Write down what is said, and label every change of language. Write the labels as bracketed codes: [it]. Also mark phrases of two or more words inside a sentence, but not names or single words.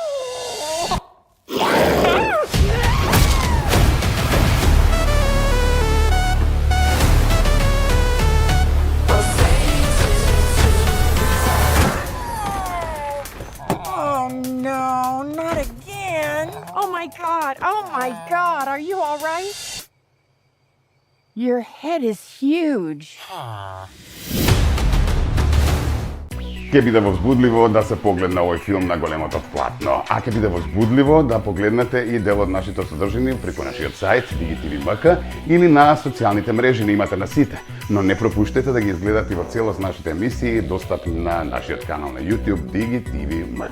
[en] Oh no, not again. Oh my god, are you all right? Your head is huge. [mk] Ќе биде возбудливо да се погледне овој филм на големото платно, а ќе биде возбудливо да погледнете и дел од нашите содржини преку нашиот сајт DigiTV.mk или на социјалните мрежи на имате на сите. Но не пропуштете да ги изгледате во целост нашите емисии достапни на нашиот канал на YouTube DigiTV.mk.